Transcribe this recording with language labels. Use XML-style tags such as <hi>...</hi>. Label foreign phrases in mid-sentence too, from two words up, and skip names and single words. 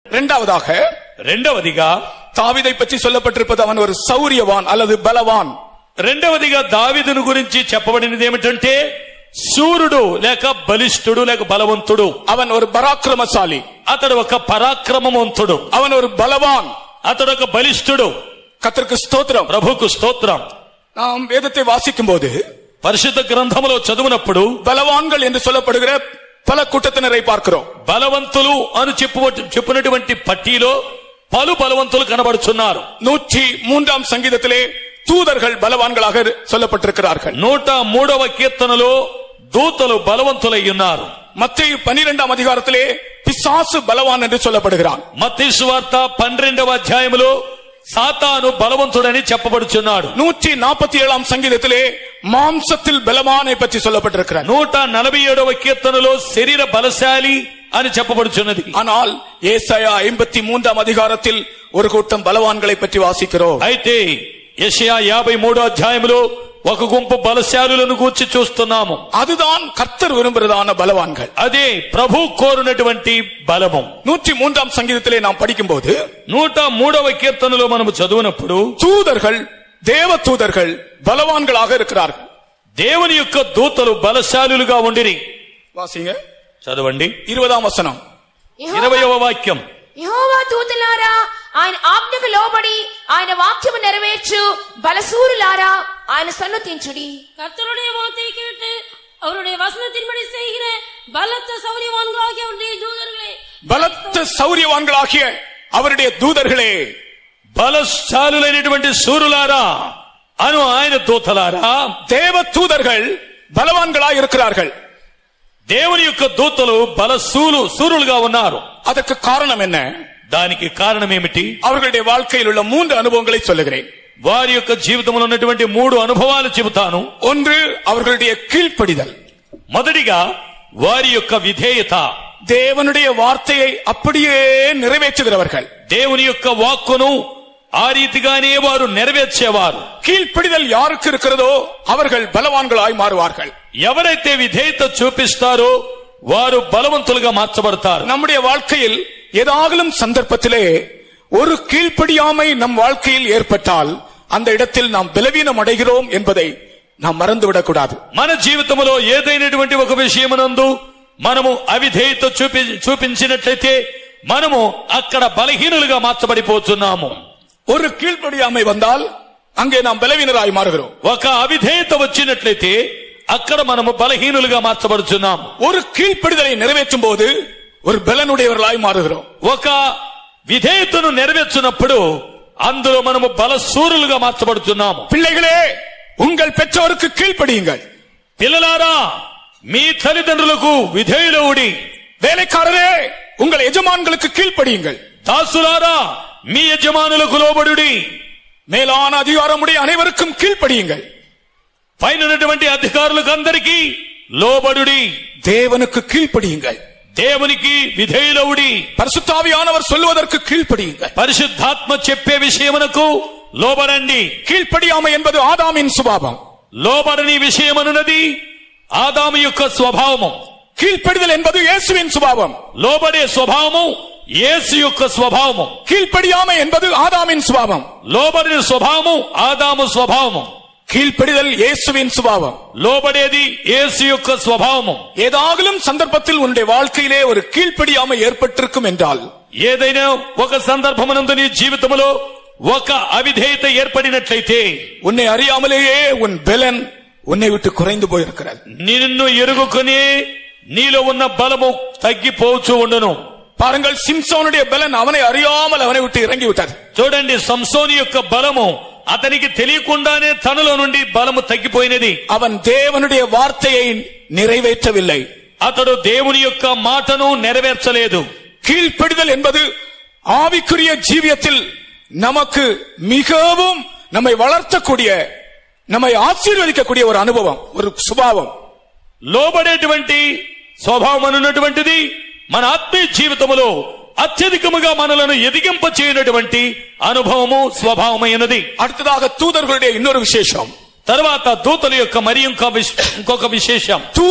<te>రెండవదిగా</te> <ta>దావీதை పற்றி சொல்லப்பட்டிருப்பது அவன் ஒரு சௌரியவான் அல்லது பலவான்.</ta> <te>రెండవదిగా దావీదును గురించి చెప్పబడినది ఏమిటంటే శూరుడు లేక బలిష్ఠుడు లేక బలవంతుడు.</te> <ta>அவன் ஒரு பராக்கிரமசாலி.</ta> <te>అతడు ఒక పరాక్రమవంతుడు.</te> <ta>அவன் ஒரு பலவான்.</ta> <te>అతడు ఒక బలిష్ఠుడు.</te> <ta>கர்த்தருக்கு ஸ்தோத்திரம்.</ta> <te>ప్రభుకు స్తోత్రం.</te> <ta>நாம் வேதத்தை வாசிக்கும் போது</ta> <te>పరిశుద్ధ గ్రంథములో చదువునప్పుడు</te> <ta>பலவான்கள் என்று சொல்லப்படுகிற பல கூட்டத்தினரை பார்க்கிறோம்.</ta> <te>బలవంతులు అని చెప్పినటువంటి పట్టిలో పలు బలవంతులు కనబడుచున్నారు.</te> <ta>103 సంగీதத்திலே தூதர்கள் பலவான்களாக சொல்லப்பட்டிருக்கிறார்கள்.</ta> <te>103వ కీర్తనలో దూతలు బలవంతులై ఉన్నారు.</te> <ta>மத்தேயு 12 அதிகாரத்திலே பிசாசு பலவான் என்று சொல்லப்படுகிறான்.</ta> <te>మత్తయి సువార్త 12వ అధ్యాయములో సాతాను బలవంతుడని చెప్పబడుచున్నాడు.</te> <ta>147 సంగీதத்திலே மாம்சத்தில் பலவானை பற்றி சொல்லப்பட்டிருக்கிறார்.</ta> <te>147వ కీర్తనలో శరీర బలశాలి అని చెప్పబడుచున్నది.</te> <ta>ஆனால் ஏசாயா 53 அதிகாரத்தில் ஒரு கூட்டம் பலவான்களை பற்றி வாசிக்கிறோம்.</ta> <te>అయితే యెషయా 53వ అధ్యాయములో ఒక గుంపు బలశాలులను గూర్చి చూస్తున్నాము.</te> <ta>அதுதான் கர்த்தர் விரும்புகிறதான பலவான்கள்.</ta> <te>అదే ప్రభు కోరునటువంటి బలము.</te> <ta>103 సంగీதத்திலே நாம் படிக்கும்போது</ta> <te>103వ కీర్తనలో మనము చదువునప్పుడు</te> <ta>தூதர்கள் தேவ தூதர்கள் பலவான்களாக இருக்கிறார்கள்.</ta> <te>దేవుని యొక్క దూతలు బలశాలులుగా ఉండిరి.</te> <ta>వాసింగ</ta> <te>చదవండి 20వ వచనం 20వ వాక్యం. యెహోవా దూతలారా ఆయన ఆజ్ఞకు లోబడి ఆయన వాక్యము నెరవేర్చు பலசூருலாரா ఆయన సన్నుతించుడి.</te> <ta>கர்த்தருடைய வார்த்தையை கேட்டு அவருடைய வசனத்தின்படி செய்கிற பலத்த சௌரியவான்களாகிய அவருடைய தூதர்களே, பலத்த சௌரியவான்களாகிய அவருடைய தூதர்களே,</ta> <te>బలశాలులైనటువంటి సూరులారా అను ఆయన దూతలారా,</te> <ta>தேவ தூதர்கள் பலவான்களாய் இருக்கிறார்கள்.</ta> <te>దేవుని యొక్క దూతలు సూరులుగా ఉన్నారు.</te> <ta>அதற்கு காரணம் என்ன?</ta> <te>దానికి కారణం ఏమిటి?</te> <ta>அவர்களுடைய வாழ்க்கையில் உள்ள 3 அனுபவங்களை சொல்லுகிறேன்.</ta> <te>వారి యొక్క జీవితంలో ఉన్నటువంటి 3 అనుభవాలు చెబుతాను.</te> <ta>ஒன்று அவர்களுடைய கீழ்ப்படிதல்.</ta> <te>మొదటిగా వారి యొక్క విధేయత.</te> <ta>தேவனுடைய வார்த்தையை அப்படியே நிறைவேற்றுகிறவர்கள்.</ta> <te>దేవుని యొక్క వాక్కును ఆ రీతిగానే వారు నెరవేర్చేవారు.</te> <ta>கீழ்ப்படிதல் யாருக்கு இருக்கிறதோ அவர்கள் பலவான்களாய் மாறுவார்கள்.</ta> <te>ఎవరైతే విధేయత చూపిస్తారో వారు బలవంతులుగా మార్చబడతారు.</te> <ta>நம்முடைய வாழ்க்கையில் ஏதாகலும் சந்தர்ப்பத்திலே ஒரு கீழ்ப்படியாமை நம் வாழ்க்கையில் ஏற்பட்டால் அந்த இடத்தில் நாம் பலவீனம் அடைகிறோம் என்பதை நாம் மறந்துவிடக் கூடாது.</ta> <te>మన జీవితంలో ఏదైనటువంటి ఒక విషయమునందు మనము అవిధేయత చూపించినట్లయితే మనము అక్కడ బలహీనులుగా మార్చబడిపోతున్నాము.</te> <ta>ஒரு கீழ்ப்படியாமை வந்தால் அங்கே நாம் பலவீனராய் மாறுகிறோம்.</ta> <te>ఒక అవిధేయత వచ్చినట్లయితే అక్కడ మనము బలహీనులుగా మార్చబడుతున్నాము.</te> <ta>ஒரு கீழ்ப்படிதலை நிறைவேற்றும் போது ஒரு பலனுடையவர்களாய் மாறுகிறோம்.</ta> <te>ఒక విధేయతను నెరవేర్చినప్పుడు అందులో మనము బలశూరులుగా మార్చబడుతున్నాము.</te> <ta>பிள்ளைகளே, உங்கள் பெற்றோருக்கு கீழ்ப்படியுங்கள்.</ta> <te>పిల్లలారా, మీ తల్లిదండ్రులకు విధేయులవుడి.</te> <ta>வேலைக்காரரே, உங்கள் எஜமான்களுக்கு கீழ்ப்படியுங்கள்.</ta> <te>దాసులారా, మీ యజమానులకు లోబడుడి.</te> <ta>மேலான அதிகாரமுடைய அனைவருக்கும் கீழ்ப்படியுங்கள்.</ta> <te>పైనటువంటి అధికారులకు అందరికీ లోబడుడి.</te> <ta>தேவனுக்கு கீழ்ப்படியுங்கள்.</ta> <te>దేవునికి విధేయులవుడి.</te> <ta>பரிசுத்தாவியானவர் சொல்வதற்கு கீழ்ப்படியுங்கள்.</ta> <te>పరిశుద్ధాత్మ చెప్పే విషయమునకు లోబడండి.</te> <ta>கீழ்ப்படியாமை என்பது ஆதாமின் சுபாவம்.</ta> <te>లోబడని విషయమనున్నది ఆదాము యొక్క స్వభావము.</te> <ta>கீழ்ப்படிதல் என்பது இயேசுவின் சுபாவம்.</ta> <te>లోబడే స్వభావము యేసు యొక్క స్వభావము.</te> <ta>கீழ்ப்படியாமை என்பது ஆதாமின் சுபாவம்.</ta> <te>లోబడిన స్వభావము ఆదాము స్వభావము.</te> <ta>கீழ்ப்படிதல் இயேசுவின் சுபாவம்.</ta> <te>లోబడేది యేసు యొక్క స్వభావము.</te> <ta>ஏதாகலும் சந்தர்ப்பத்தில் உன்னுடைய வாழ்க்கையிலே ஒரு கீழ்ப்படியாமை ஏற்பட்டிருக்கும் என்றால்,</ta> <te>ఏదైనా ఒక సందర్భమునందు నీ జీవితంలో ఒక అవిధేయత ఏర్పడినట్లయితే</te> <ta>உன்னை அறியாமலேயே உன் பலன் உன்னை விட்டு குறைந்து போயிருக்கிறது.</ta> <te>నిన్ను ఎరుగుకొని నీలో ఉన్న బలము తగ్గిపోవచ్చు ఉండను.</te> <ta>பாருங்கள், சிம்சோனுடைய பலன் அவனை அறியாமல் அவனை விட்டு இறங்கி விட்டது.</ta> <te>చూడండి, సంసోను యొక్క బలము అతనికి తెలియకుండానే తనలో నుండి బలము తగ్గిపోయినది.</te> <ta>அவன் தேவனுடைய வார்த்தையை நிறைவேற்றவில்லை.</ta> <te>అతడు దేవుని యొక్క మాటను నెరవేర్చలేదు.</te> <ta>கீழ்ப்படிதல் என்பது ஆவிக்குரிய ஜீவியத்தில் நமக்கு மிகவும் நம்மை வளர்த்தக்கூடிய, நம்மை ஆசீர்வதிக்கக்கூடிய ஒரு அனுபவம், ஒரு சுபாவம்.</ta> <te>లోబడేటువంటి స్వభావం అన్నటువంటిది మన ఆత్మీయ జీవితంలో అత్యధికముగా మనలను ఎదిగింప చేయనటువంటి అనుభవము స్వభావమైనది.</te> <ta>அடுத்ததாக தூதர்களுடைய இன்னொரு விசேஷம்.</ta> <te>తర్వాత దూతల యొక్క మరి ఇంకొక విశేషం.</te>